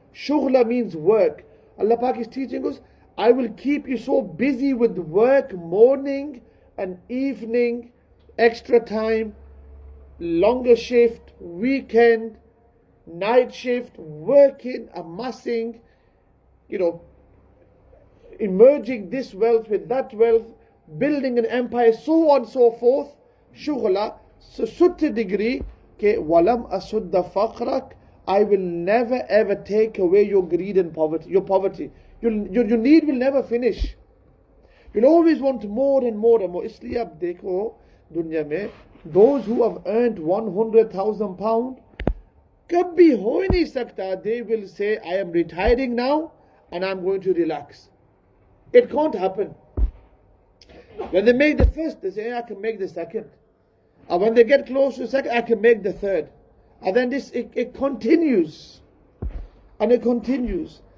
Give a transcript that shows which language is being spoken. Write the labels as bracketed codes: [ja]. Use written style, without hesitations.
[en] Shughla means work. Allah Pak is teaching us, I will keep you so busy with work, morning and evening, extra time, longer shift, weekend, night shift, working, amassing, emerging this wealth with that wealth, building an empire, so on and so forth. Shughla, so to the degree, walam asudda faqrak, I will never ever take away your greed and poverty, your poverty. Your need will never finish. You'll always want more and more and more. [hi] इसलिए आप देखो दुनिया में [en] those who have earned 100,000 pounds, [hi] कभी हो ही नहीं सकता. [en] They will say, I am retiring now and I'm going to relax. It can't happen. When they make the first, they say, I can make the second. And when they get close to the second, I can make the third. And then it continues. And it continues.